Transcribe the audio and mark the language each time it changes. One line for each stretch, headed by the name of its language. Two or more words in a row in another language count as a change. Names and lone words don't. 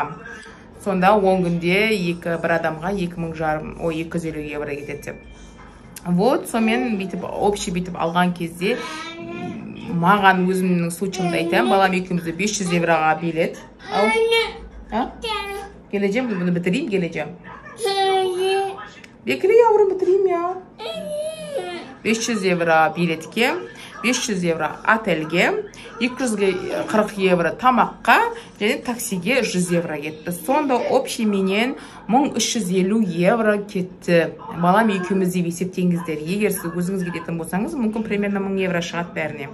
Kazakh: Сонда 10 күнде бір адамға 250 евро кетеді деп. Вот, сонымен бүйтіп общий бүйтіп алған кезде маған өзімнің случайымды айтамын, балам екеумізді 500 евроға билет.
Turkish: Келeceğim, bunu bitireyim, geleceğim. Bekle yavrum, bitireyim ya.
Kazakh: 500 евро билетке, 500 евро отельге, 240 евро тамаққа, және таксиге 100 евро кетті. Сонда общий менен 1350 евро кетті. Балам екеуміз деп есептеңіздер. Егер сіз өзіңіз кететін болсаңыз, мүмкін примерно 1000 евро шығады бәріне.